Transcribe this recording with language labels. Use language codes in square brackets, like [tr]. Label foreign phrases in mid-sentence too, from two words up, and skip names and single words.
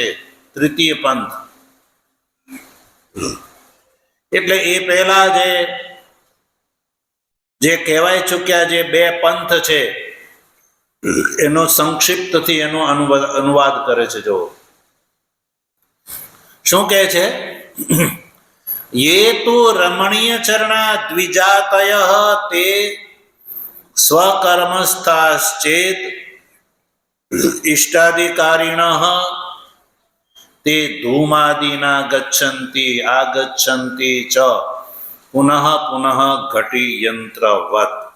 [gu] તૃતીય પંથ એટલે એ પહેલા જે કહેવાય ચૂક્યા જે 2 પંથ છે એનો સંક્ષિપ્તથી એનો અનુવાદ કરે છે. જો શું કહે છે? [sa] ये तो रमणीय चरणा द्विजातय ते स्वकर्मस्थाश्चेत इष्टाधिकारिणः ते धूमादिना गच्छन्ति आगच्छन्ति च पुनः पुनः घटी यंत्रवत्